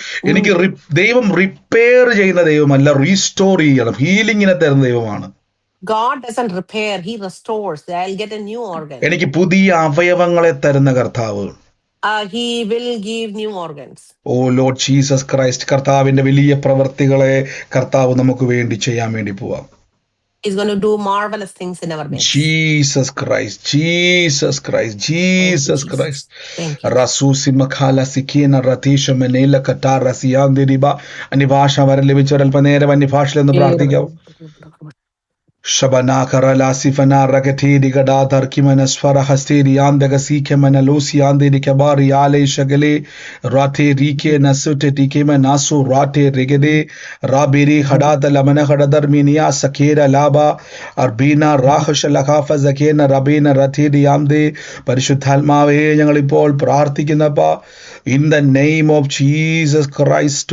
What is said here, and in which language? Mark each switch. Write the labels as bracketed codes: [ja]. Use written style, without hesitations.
[ml] എനിക്ക് ദൈവം റിപ്പയർ ചെയ്യുന്ന ദൈവമല്ല, റീസ്റ്റോർ ചെയ്യണം, ഹീലിങ്ങിനെ തരുന്ന ദൈവമാണ്. [en] God doesn't repair, He restores. I'll get a new organ. [ml] എനിക്ക് പുതിയ അവയവങ്ങളെ തരുന്ന കർത്താവ്. [en] He will give new organs. Oh lord Jesus Christ, [ml] കർത്താവിന്റെ വലിയ പ്രവൃത്തികളെ കർത്താവ് നമുക്ക് വേണ്ടി ചെയ്യാൻ വേണ്ടി പോവാം. [en] He's going to do marvelous things in our midst. Jesus Christ, Jesus Christ, Jesus Christ. Thank you. റസൂസി മഖാല സിക്കീന റതീഷ മെനേല കട്ടാർ റസിയാന്തിരിബ. [ml] അന്യഭാഷ വരം ലഭിച്ചവർ അല്പനേരം അന്യഭാഷയിൽ ഒന്ന് പ്രാർത്ഥിക്കാവും. Shabanakara lasifana rakatiri gadadar kimana swara hasteri andega sike mana losi anderi kabari ale shagale rate rike nasute tikema nasu rate regede rabiri hadada lamana hadadar minia sakera laba arbina rahash lakafa zakena rabina ratiri amde പരിശുദ്ധാത്മാവേ ഞങ്ങൾ ഇപ്പോൾ പ്രാർത്ഥിക്കുന്നപ്പ [en] in the name of Jesus Christ.